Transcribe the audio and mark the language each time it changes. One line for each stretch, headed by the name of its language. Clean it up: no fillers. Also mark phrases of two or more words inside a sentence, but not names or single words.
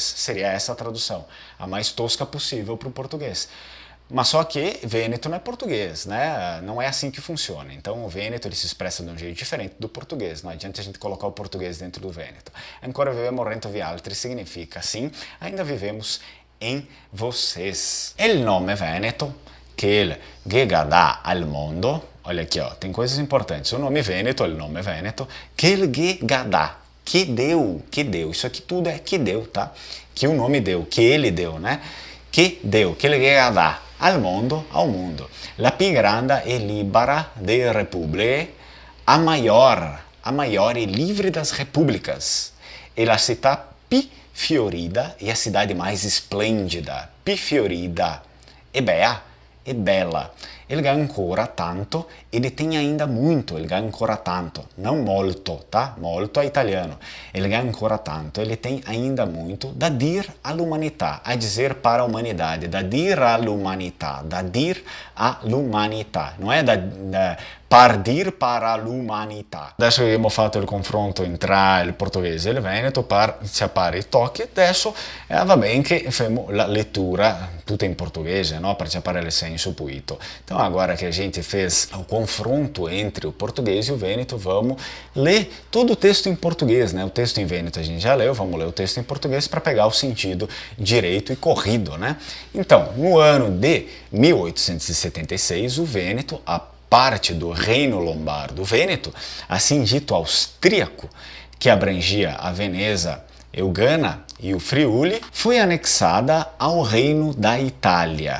Portuguese: Seria essa a tradução, a mais tosca possível para o português. Mas só que Vêneto não é português, né? Não é assim que funciona. Então o Vêneto ele se expressa de um jeito diferente do português. Não adianta a gente colocar o português dentro do Vêneto.
Venetian: Ancora vivemos rento vi altri
Portuguese: significa assim, ainda vivemos em vocês.
Italian: Il nome Veneto,
Portuguese: que ele
Italian: dà al mondo,
Portuguese: olha aqui, ó, tem coisas importantes. O nome Vêneto,
Italian: il nome Veneto,
Portuguese: que ele dà, que deu, isso aqui tudo é que deu, tá? Que o nome deu, que ele deu, né? Que deu, que ele
Italian: dà al mondo,
Portuguese: ao mundo.
Italian: La più grande e libera de repubbliche,
Portuguese: a maior e livre das repúblicas.
Italian: E la città più fiorida e
Portuguese: a cidade mais esplêndida,
Italian: più fiorida, e bella, ele ha ancora tanto,
Portuguese: ele tem ainda muito, ele
Italian: ha ancora tanto,
Portuguese: não molto, tá? Molto é italiano. Ele
Italian: ha ancora tanto,
Portuguese: ele tem ainda muito
Italian: da dir all'umanità,
Portuguese: a dizer para a humanidade,
Italian: da dir all'umanità, da dir all'umanità,
Portuguese: não é par dir para l'umanità.
Italian: Adesso che abbiamo fatto il confronto tra il portoghese e il veneto, ci appare i tocchi, adesso va bene che facciamo la lettura tutta in portoghese, no? Para ci appare il senso puito.
Portuguese: Então agora que a gente fez o confronto entre o português e o veneto, vamos ler todo o texto em português, né? O texto em veneto a gente já leu, vamos ler o texto em português para pegar o sentido direito e corrido, né? Então, no ano de 1876, o Vêneto, a parte do Reino Lombardo Vêneto, assim dito austríaco, que abrangia a Veneza Eugana e o Friuli, foi anexada ao Reino da Itália.